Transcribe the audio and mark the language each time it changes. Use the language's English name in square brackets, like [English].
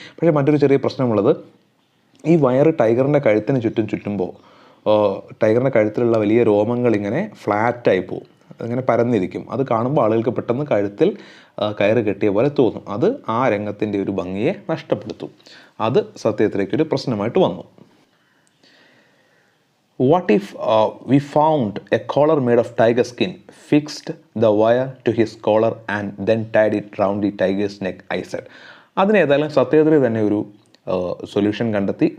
[Malayalam] പക്ഷേ മറ്റൊരു ചെറിയ പ്രശ്നമുള്ളത്, ഈ വയർ ടൈഗറിൻ്റെ കഴുത്തിന് ചുറ്റുമ്പോൾ ടൈഗറിൻ്റെ കഴുത്തിലുള്ള വലിയ രോമങ്ങൾ ഇങ്ങനെ ഫ്ലാറ്റായി പോകും, അങ്ങനെ പരന്നിരിക്കും. അത് കാണുമ്പോൾ ആളുകൾക്ക് പെട്ടെന്ന് കഴുത്തിൽ കയറ് കെട്ടിയ പോലെ തോന്നും. അത് ആ രംഗത്തിൻ്റെ ഒരു ഭംഗിയെ നഷ്ടപ്പെടുത്തും. അത് സത്യത്തിലേക്കൊരു പ്രശ്നമായിട്ട് വന്നു. [English] What if we found a collar made of tiger skin, fixed the wire to his collar and then tied it round the tiger's neck, I said. [Malayalam] അതിന് ഏതായാലും സത്യത്തിൽ തന്നെ ഒരു സൊല്യൂഷൻ കണ്ടെത്തി.